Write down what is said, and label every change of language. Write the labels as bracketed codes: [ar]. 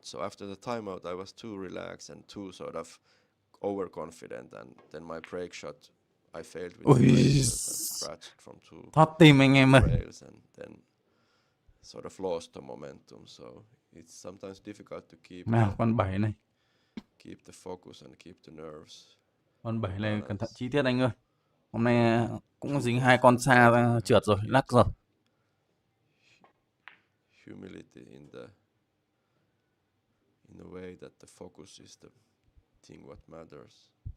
[en] So after the timeout, I was too relaxed and too sort of overconfident, and then my break shot, I failed with the break shot and scratched from 2 [vi] Thoát tim anh em ơi. [en] rails, and then sort of lost the momentum. So it's sometimes difficult to [vi] Nào, con 7 này. [en] keep the focus and keep the nerves. [vi] Con 7 này cẩn thận chi tiết anh ơi. Hôm nay cũng dính 2 con xa ra trượt rồi, lắc rồi. [en] Humility in the way that the focus is the thing what matters.